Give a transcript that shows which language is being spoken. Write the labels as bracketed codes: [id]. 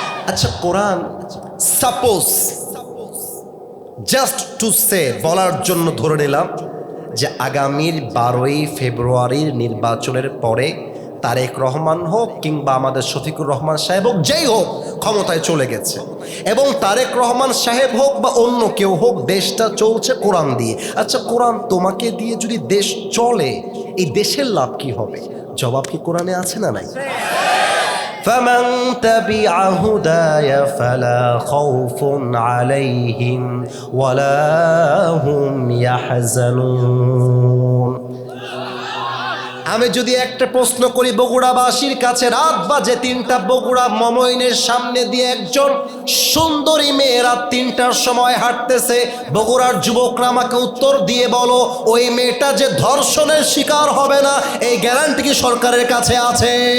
[bn] আচ্ছা, কোরআন [en] suppose just to say, [bn] বলার জন্য ধরে নিলাম যে আগামীর 12ই ফেব্রুয়ারির নির্বাচনের পরে তারেক রহমান হোক কিংবা আমাদের শফিকুর রহমান সাহেব হোক, যেই হোক ক্ষমতায় চলে গেছে, এবং তারেক রহমান সাহেব হোক বা অন্য কেউ হোক, দেশটা চলছে কোরআন দিয়ে। আচ্ছা, কোরআন তোমাকে দিয়ে যদি দেশ চলে, এই দেশের লাভ কি হবে? জবাব কি কোরআনে আছে না নাই? [ar] فمن تبع هداي فلا خوف عليهم ولا هم يحزنون। [bn] আমি যদি একটা প্রশ্ন করি বগুড়াবাসীর কাছে, রাত বাজে 3টা, বগুড়া মমইনের সামনে দিয়ে একজন সুন্দরী মেয়ে রাত 3টার সময় হাঁটতেছে, বগুড়ার যুবকরা আমাকে উত্তর দিয়ে বলো, ওই মেয়েটা যে ধর্ষণের শিকার হবে না, এই গ্যারান্টি কি সরকারের কাছে আছে?